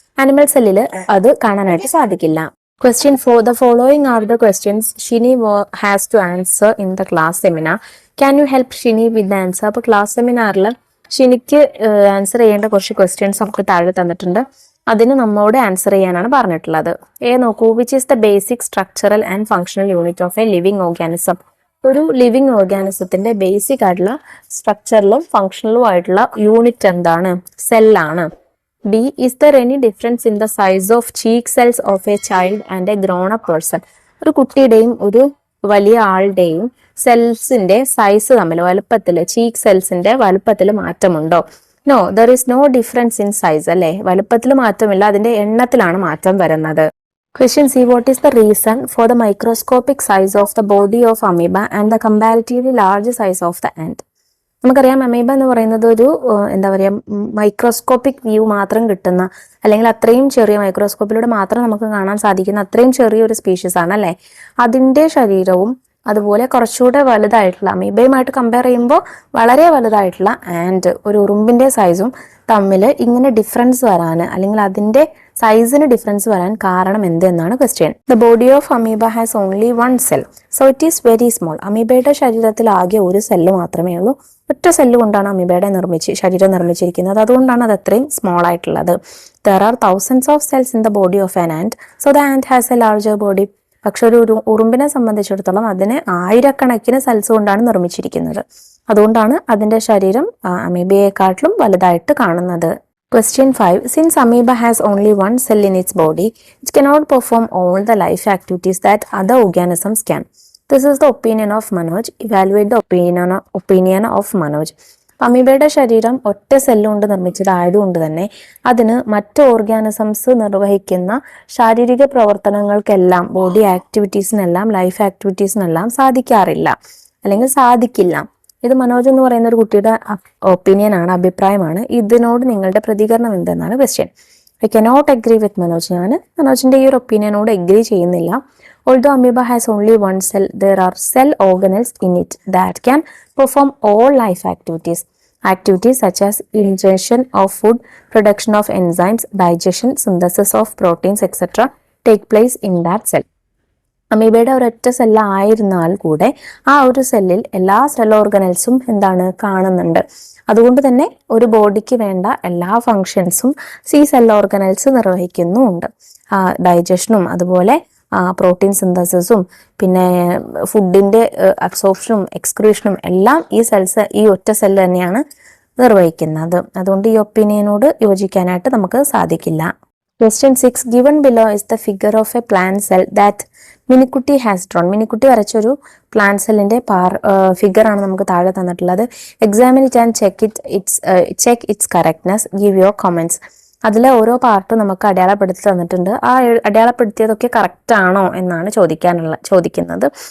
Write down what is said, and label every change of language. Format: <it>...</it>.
<ml>Animal സെല്ലിൽ അത് കാണാനായിട്ട് സാധിക്കില്ല.</ml> <en>Question 4, the following are the questions Shini has to answer in the class seminar. Can you help Shini with the answer?</en> <ml>അപ്പോൾ class സെമിനാറിൽ ഷിനിക്ക് answer ചെയ്യേണ്ട കുറച്ച് ക്വസ്റ്റ്യൻസ് നമുക്ക് താഴെ തന്നിട്ടുണ്ട്. അതിന് നമ്മോട് ആൻസർ ചെയ്യാനാണ് പറഞ്ഞിട്ടുള്ളത്. നോക്കൂ,</ml> <en>Which is the basic structural and functional unit of a living organism.</en> <ml>ഒരു ലിവിങ് ഓർഗാനിസത്തിന്റെ ബേസിക് ആയിട്ടുള്ള സ്ട്രക്ചറിലും ഫങ്ഷണലും ആയിട്ടുള്ള യൂണിറ്റ് എന്താണ്? സെല്ലാണ്.</ml> <en>B, is there any difference in the size of cheek cells of a child and a grown up person.</en> <ml>ഒരു കുട്ടിയുടെയും ഒരു വലിയ ആളുടെയും സെൽസിന്റെ size തമ്മിൽ cheek സെൽസിന്റെ വലുപ്പത്തിൽ മാറ്റമുണ്ടോ?</ml> <en>No, there is no difference in size അല്ലെ.</en> <ml>വലുപ്പത്തിൽ മാറ്റമില്ല, അതിന്റെ എണ്ണത്തിലാണ് മാറ്റം വരുന്നത്.</ml> <en>Question C, what is the reason for the microscopic size of the body of amoeba and the comparatively large size of the ant?</en> <ml>നമുക്കറിയാം amoeba എന്ന് പറയുന്നത് ഒരു മൈക്രോസ്കോപ്പിക് വ്യൂ മാത്രം കിട്ടുന്ന, അല്ലെങ്കിൽ അത്രയും ചെറിയ മൈക്രോസ്കോപ്പിലൂടെ മാത്രം നമുക്ക് കാണാൻ സാധിക്കുന്ന അത്രയും ചെറിയൊരു സ്പീഷീസ് ആണ് അല്ലെ. അതിന്റെ ശരീരവും അതുപോലെ കുറച്ചുകൂടെ വലുതായിട്ടുള്ള അമീബയുമായിട്ട് കമ്പയർ ചെയ്യുമ്പോൾ വളരെ വലുതായിട്ടുള്ള ആൻഡ് ഒരു ഉറുമ്പിന്റെ സൈസും തമ്മിൽ ഇങ്ങനെ ഡിഫറൻസ് വരാൻ, അല്ലെങ്കിൽ അതിന്റെ സൈസിന് ഡിഫറൻസ് വരാൻ കാരണം എന്തെന്നാണ് question.</ml> <en>The body of amoeba has only one cell, so it is very small.</en> <ml>അമീബയുടെ ശരീരത്തിൽ ആകെ ഒരു സെല്ല് മാത്രമേ ഉള്ളൂ. ഒറ്റ സെല്ല് കൊണ്ടാണ് അമീബയുടെ ശരീരം നിർമ്മിച്ചിരിക്കുന്നത്. അതുകൊണ്ടാണ് അത് അത്രയും സ്മോൾ ആയിട്ടുള്ളത്.</ml> <en>There are thousands of cells in the body of an ant, so the ant has a larger body.</en> <ml>പക്ഷെ ഒരു ഉറുമ്പിനെ സംബന്ധിച്ചിടത്തോളം അതിനെ ആയിരക്കണക്കിന് സെൽസ് കൊണ്ടാണ് നിർമ്മിച്ചിരിക്കുന്നത്. അതുകൊണ്ടാണ് അതിന്റെ ശരീരം അമീബയെക്കാട്ടിലും വലുതായിട്ട് കാണുന്നത്.</ml> <en>Question 5, since amoeba has only one cell in its body, it cannot perform all the life activities that other organisms can. This is the opinion of Manoj. Evaluate the opinion of Manoj.</en> <ml>അമീബയുടെ ശരീരം ഒറ്റ സെല്ലുകൊണ്ട് നിർമ്മിച്ചതായതുകൊണ്ട് തന്നെ അതിന് മറ്റ് organisms നിർവഹിക്കുന്ന ശാരീരിക പ്രവർത്തനങ്ങൾക്കെല്ലാം, body ആക്ടിവിറ്റീസിനെല്ലാം, life ആക്ടിവിറ്റീസിനെല്ലാം സാധിക്കാറില്ല, അല്ലെങ്കിൽ സാധിക്കില്ല. ഇത് മനോജ് എന്ന് പറയുന്ന ഒരു കുട്ടിയുടെ ഒപ്പീനിയൻ ആണ്, അഭിപ്രായമാണ്. ഇതിനോട് നിങ്ങളുടെ പ്രതികരണം എന്തെന്നാണ് question.</ml> <en>I cannot agree with Manoj.</en> <ml>ഞാൻ മനോജിന്റെ ഈ ഒരു ഒപ്പീനിയനോട് അഗ്രി ചെയ്യുന്നില്ല.</ml> <en>Although amoeba has only one cell, there are cell organelles in it that can perform all life activities. Activities such as ingestion of food, production of enzymes, digestion, synthesis of proteins, etc. take place in that cell.</en> <ml>അമീബയുടെ ഒരൊറ്റ cell ആയിരുന്നാൽ കൂടെ ആ ഒരു സെല്ലിൽ എല്ലാ cell ഓർഗനൽസും എന്താണ് കാണുന്നുണ്ട്. അതുകൊണ്ട് തന്നെ ഒരു ബോഡിക്ക് വേണ്ട എല്ലാ ഫങ്ഷൻസും ഈ സെൽ ഓർഗനൽസ് നിർവഹിക്കുന്നുമുണ്ട്. ഡൈജഷനും അതുപോലെ പ്രോട്ടീൻ സിന്തസിസും പിന്നെ ഫുഡിന്റെ അബ്സോർപ്ഷനും എക്സ്ക്രീഷനും എല്ലാം ഈ ഒറ്റ സെല്ല് തന്നെയാണ് നിർവഹിക്കുന്നത്. അതുകൊണ്ട് ഈ ഒപ്പീനിയനോട് യോജിക്കാനായിട്ട് നമുക്ക് സാധിക്കില്ല.</ml> <en>Question 6. Given below is the figure of a plant cell that Minikutty has drawn.</en> <ml>Minikutty വരച്ചൊരു plant സെല്ലിന്റെ ഫിഗർ ആണ് നമുക്ക് താഴെ തന്നിട്ടുള്ളത്.</ml> <en>Examine it and check its correctness. Give your comments.</en> <ml>അതിലെ ഓരോ പാർട്ടും നമുക്ക് അടയാളപ്പെടുത്തി തന്നിട്ടുണ്ട്. ആ അടയാളപ്പെടുത്തിയതൊക്കെ കറക്റ്റ് ആണോ എന്നാണ് ചോദിക്കുന്നത്.</ml>